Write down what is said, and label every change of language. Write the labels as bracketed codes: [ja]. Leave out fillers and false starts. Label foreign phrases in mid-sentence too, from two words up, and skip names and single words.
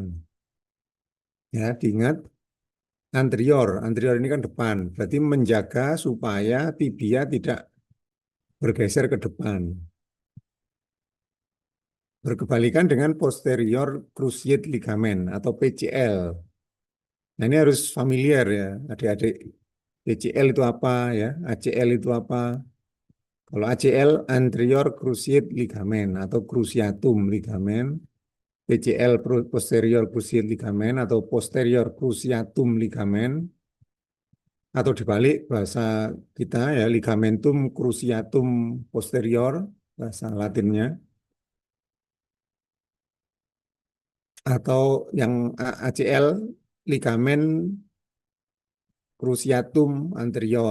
[id] Ya, diingat anterior, anterior ini kan depan, berarti menjaga supaya tibia tidak bergeser ke depan. Berkebalikan dengan [en] posterior cruciate ligament [id] atau PCL. Nah, ini harus familiar ya, adik-adik. PCL itu apa ya? ACL itu apa? Kalau ACL [en] anterior cruciate ligament [id] atau [en] cruciatum ligament, [id] PCL [en] posterior cruciate ligament [id] atau [en] posterior cruciatum ligament, [id] atau dibalik bahasa kita ya [la] ligamentum cruciatum posterior [id] bahasa Latinnya, atau yang ACL ligamen [la] cruciatum anterior.